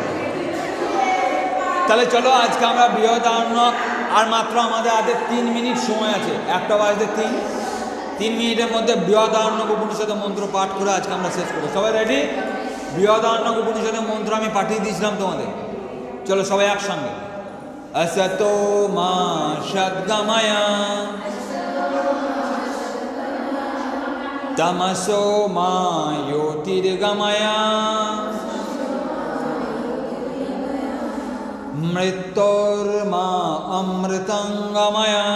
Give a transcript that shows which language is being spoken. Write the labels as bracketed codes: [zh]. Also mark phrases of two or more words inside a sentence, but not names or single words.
[bn] তাহলে চলো, আজকে আমরা বৃহদারণ্যক, আর মাত্র আমাদের হাতে 3 মিনিট সময় আছে, 1টা বাজতে 3 মিনিটের মধ্যে বৃহদারণ্যক উপনিষদের মন্ত্র পাঠ করে আজকে আমরা শেষ করবো। সবাই রেডি? বৃহদারণ্যক উপনিষদের মন্ত্র আমি পাঠিয়ে দিয়েছিলাম তোমাদের, চলো সবাই একসঙ্গে। [sa] असतो मा सद्गमय तमसो मा ज्योतिर्गमय मृत्योर्मा अमृतंगमय